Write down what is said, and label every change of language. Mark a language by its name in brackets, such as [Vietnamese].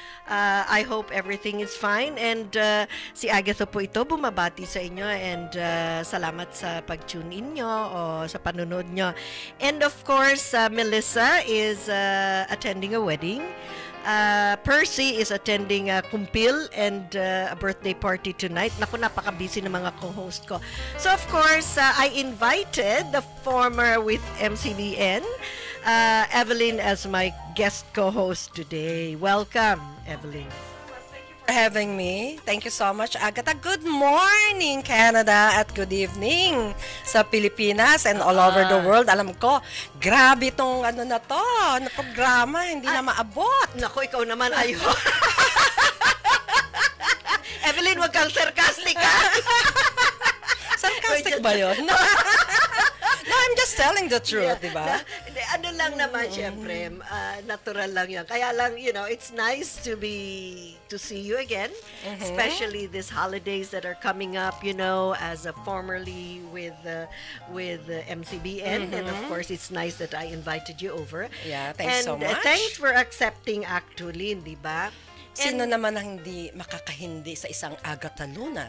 [English] I hope everything is fine, [Filipino] and si Agatha po ito bumabati sa inyo, and salamat sa pag-tune in nyo o sa panunod nyo. [English] And of course, Melissa is attending a wedding. Percy is attending a kumpil and a birthday party tonight. [Filipino] Naku, napaka-busy ng mga co-host ko. [English] So of course, I invited the former with MCBN, Evelyn, as my guest co-host today. Welcome, Evelyn. Having me. Thank you so much, Agatha. Good morning, Canada, [Filipino] at good evening sa Pilipinas [English] and all over the world. [Filipino] Alam ko, grabe itong na programa, hindi na maabot. Naku, ikaw naman, ayo. Evelyn, wag kang sarcastic, ha? Sarcastic ba yun? [English] No, I'm just telling the truth, di ba? [Filipino] Ano lang naman, syempre, natural lang yan. Kaya lang, [English] it's nice to see you again, especially these holidays that are coming up, as a formerly with MCBN, and of course, it's nice that I invited you over. Yeah, thanks so much. And thanks for accepting actually, di ba? [Filipino] Sino naman ang hindi makakahindi sa isang Agatha Luna?